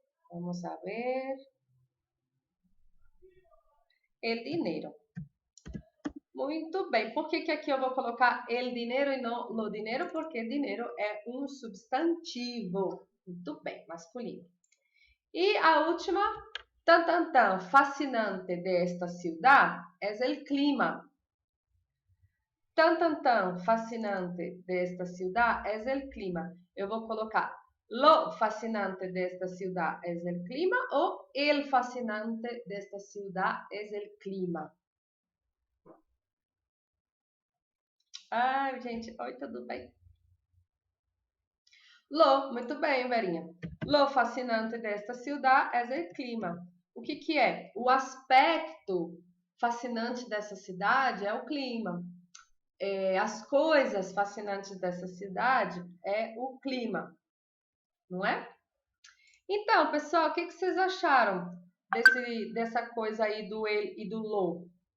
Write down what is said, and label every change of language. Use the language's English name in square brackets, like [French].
[Spanish] Vamos a ver. [Portuguese] El dinero. Muito bem. Por que aqui eu vou colocar el dinero e não lo dinero? Porque dinheiro é um substantivo. Muito bem, masculino. E a última, [Spanish] fascinante desta ciudad es el clima. Fascinante desta ciudad es el clima. [Portuguese] Eu vou colocar [Spanish] lo fascinante desta ciudad es el clima ou el fascinante desta ciudad es el clima. [Portuguese] Ai, gente, oi, tudo bem? [Spanish] Lo, [Portuguese] muito bem, Verinha. [Spanish] Lo fascinante desta ciudad es el clima. [Portuguese] O que é? O aspecto fascinante dessa cidade é o clima. As coisas fascinantes dessa cidade é o clima, não é? Então, pessoal, o que vocês acharam dessa coisa aí do el e do lo?